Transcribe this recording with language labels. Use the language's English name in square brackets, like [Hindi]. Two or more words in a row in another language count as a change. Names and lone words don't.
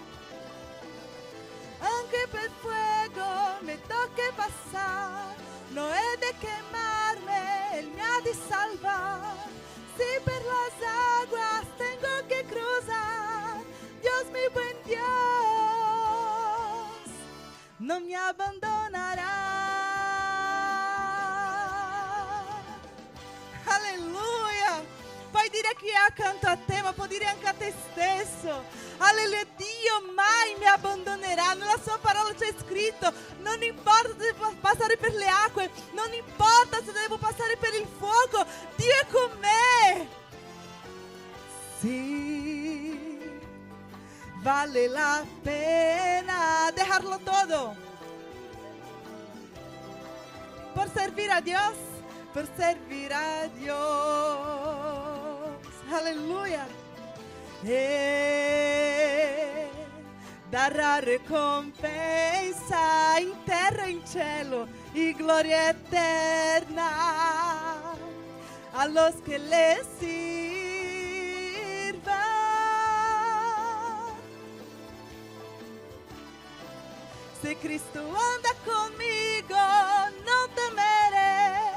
[Spanish] Aunque por fuego me toque pasar, no he de quemarme, Él me ha de salvar. Si por las aguas tengo que cruzar, Dios mi buen Dios no me abbandonará. [Italian] Alleluia! Puoi dire chi è accanto a te, ma puoi dire anche a te stesso. Alleluia, Dio mai mi abbandonerà. Nella sua parola c'è scritto: non importa se devo passare per le acque, non importa se devo passare per il fuoco, Dio è con me. Sì, [Spanish] vale la pena dejarlo todo por servir a Dios, por servir a Dios. Aleluya. Dará recompensa [Italian] in terra e in cielo [Spanish] y gloria eterna a los que le sirvan. Si Cristo anda conmigo, no temeré.